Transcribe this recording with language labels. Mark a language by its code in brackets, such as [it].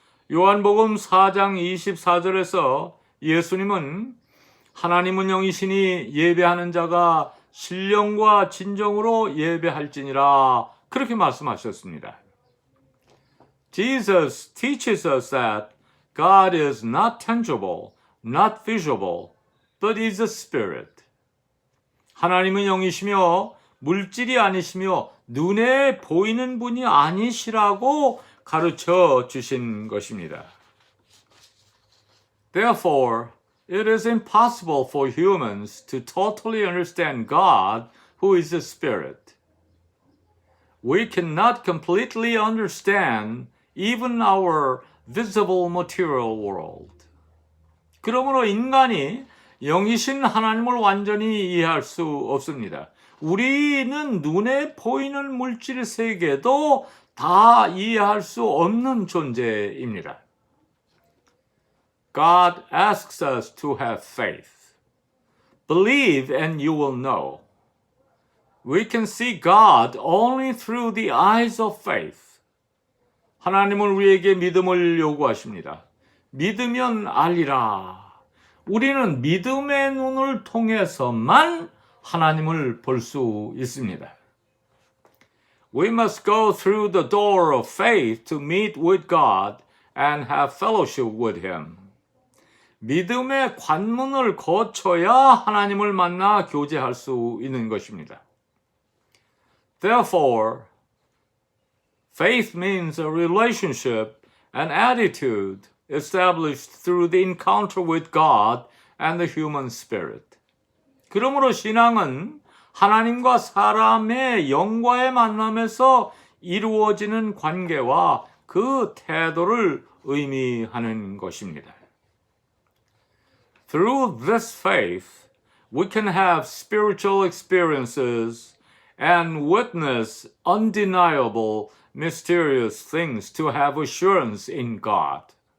[ko] 요한복음 4장 24절에서 예수님은 하나님은 영이시니 예배하는 자가 신령과 진정으로 예배할지니라 그렇게 말씀하셨습니다. [en] Jesus teaches us that God is not tangible, not visible, but is a spirit. [ko] 하나님은 영이시며 물질이 아니시며 눈에 보이는 분이 아니시라고 가르쳐 주신 것입니다. [en] Therefore, it is impossible for humans to totally understand God, who is a spirit. We cannot completely understand even our visible material world. [ko] 그러므로 인간이 영이신 하나님을 완전히 이해할 수 없습니다. 우리는 눈에 보이는 물질 세계도 다 이해할 수 없는 존재입니다. [en] God asks us to have faith. Believe and you will know. We can see God only through the eyes of faith. [ko] 하나님은 우리에게 믿음을 요구하십니다. 믿으면 알리라. 우리는 믿음의 눈을 통해서만 하나님을 볼 수 있습니다. [en] We must go through the door of faith to meet with God and have fellowship with Him. [ko] 믿음의 관문을 거쳐야 하나님을 만나 교제할 수 있는 것입니다. [en] Therefore, faith means a relationship, an attitude established through the encounter with God and the human spirit. [ko] 그러므로 신앙은 하나님과 사람의 영과의 만남에서 이루어지는 관계와 그 태도를 의미하는 것입니다. [en] Through this faith, we can have spiritual experiences and witness undeniable, mysterious things to have assurance in God.